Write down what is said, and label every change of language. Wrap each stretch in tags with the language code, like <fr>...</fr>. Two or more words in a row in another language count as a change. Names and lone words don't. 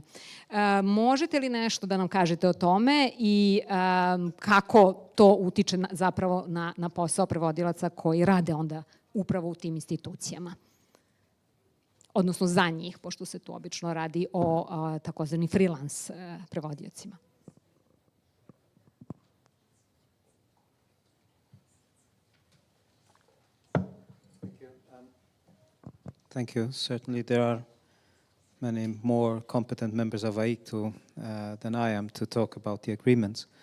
<sr>Možete li nešto da nam kažete o tome i kako to utiče zapravo na posao prevodilaca koji rade onda upravo u tim institucijama? Odnosno za njih, pošto se tu obično radi o takozvani freelance prevodiocima.</sr> <en>Thank you. Certainly there are many more competent members of AIK than I am to talk about the agreements.</en>